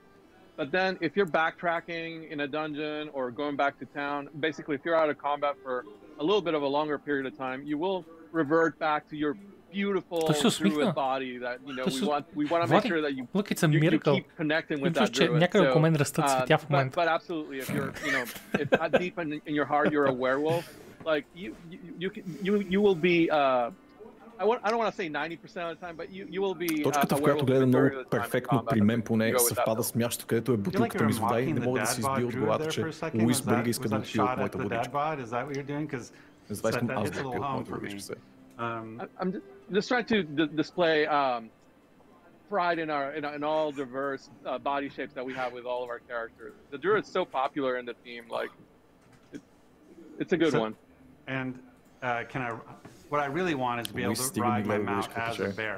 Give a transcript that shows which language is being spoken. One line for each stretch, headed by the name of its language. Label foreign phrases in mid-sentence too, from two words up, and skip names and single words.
English: But then if you're backtracking in a dungeon or going back to town, basically if you're out of combat for a little bit of a longer period of time, you will revert back to your beautiful druid body that we want to make sure that you keep connecting with that druid. But absolutely, if you're if deep in your heart you're a werewolf, like you will be I don't want to say 90% of the time, but you will be
Bulgarian: Точката, в която гледа много перфектно при мен поне съвпада с мястото, където е бутилката ми с вода и не мога да си избия от главата, че Луис Брига иска да отпие от моята водичка. Затова искам аз да отпия от моята водичка.
English: I'm just trying to display pride in all diverse body shapes that we have with all of our characters. The druid's so popular in the team, like it's a good one. And what I really want is to be able to ride my mount as a bear.